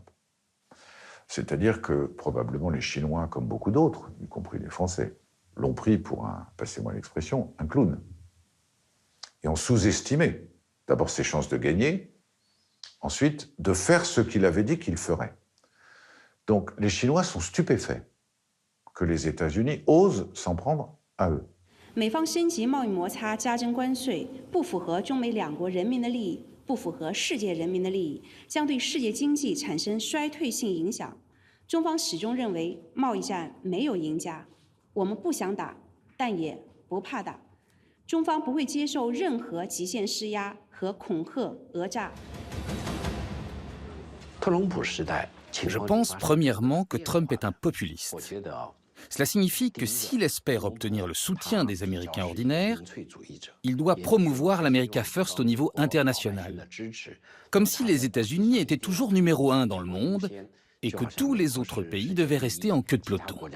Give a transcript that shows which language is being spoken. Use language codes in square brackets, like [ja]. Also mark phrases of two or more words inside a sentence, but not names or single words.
[fr] C'est-à-dire que probablement les Chinois, comme beaucoup d'autres, y compris les Français, l'ont pris pour passez-moi l'expression, un clown. Et ont sous-estimé d'abord ses chances de gagner, ensuite de faire ce qu'il avait dit qu'il ferait. Donc les Chinois sont stupéfaits que les États-Unis osent s'en prendre à eux. [zh] 美方升级贸易摩擦、加征关税，不符合中美两国人民的利益，不符合世界人民的利益，将对世界经济产生衰退性影响。中方始终认为贸易战没有赢家，我们不想打，但也不怕打。中方不会接受任何极限施压和恐吓、讹诈。 [fr] Je pense premièrement que Trump est un populiste. Cela signifie que s'il espère obtenir le soutien des Américains ordinaires, il doit promouvoir l' [en] America First [fr] au niveau international. Comme si les États-Unis étaient toujours numéro 1 dans le monde et que tous les autres pays devaient rester en queue de peloton.